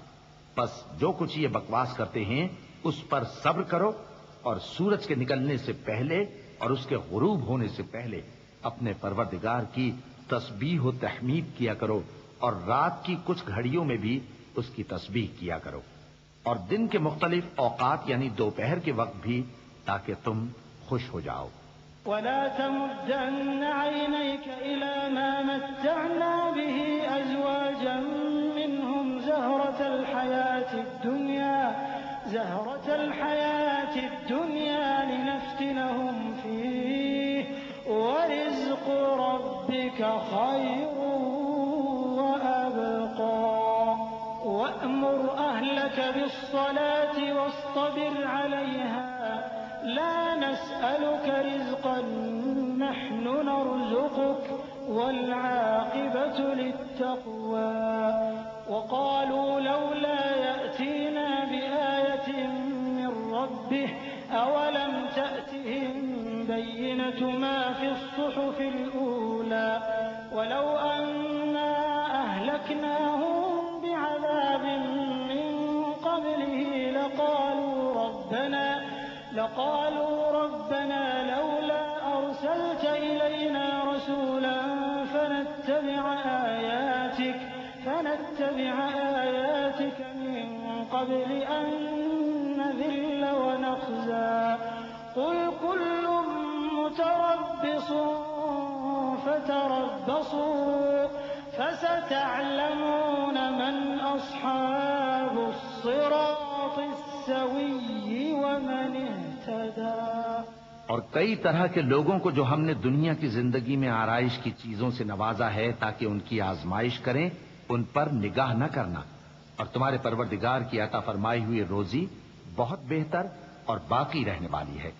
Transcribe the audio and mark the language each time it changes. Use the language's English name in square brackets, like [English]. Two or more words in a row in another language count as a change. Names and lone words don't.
[Urdu] بس جو کچھ یہ بکواس کرتے ہیں اس پر صبر کرو اور سورج کے نکلنے سے پہلے اور اس کے غروب ہونے سے پہلے اپنے پروردگار کی تسبیح و تحمید کیا کرو اور رات کی کچھ گھڑیوں میں بھی اس کی تسبیح کیا کرو اور دن کے مختلف اوقات یعنی دوپہر کے وقت بھی، تاکہ تم خوش ہو جاؤ. [Arabic] ولا تمدن عينيك إلى ما متعنا به أزواجا منهم زهرة الحياة الدنيا لنفتنهم فيه ورزق ربك خير وأبقى وأمر أهلك بالصلاة واصطبر عليها لا نسألك رزقا نحن نرزقك والعاقبة للتقوى وقالوا لولا يأتينا بآية من ربه أولم تأتهم بينة ما في الصحف الأولى ولو أنا أهلكناهم بعذاب من قبله لقالوا ربنا لولا أرسلت إلينا رسولا فنتبع آياتك من قبل أن نذل ونخزى قل كل متربصون فتربصوا فستعلمون من أصحاب الصراط السوي ومن اهتدى. [Urdu] اور کئی طرح کے لوگوں کو جو ہم نے دنیا کی زندگی میں آرائش کی چیزوں سے نوازا ہے تاکہ ان کی آزمائش کریں، ان پر نگاہ نہ کرنا. اور تمہارے پروردگار کی عطا فرمائی ہوئی روزی بہت بہتر اور باقی رہنے والی ہے.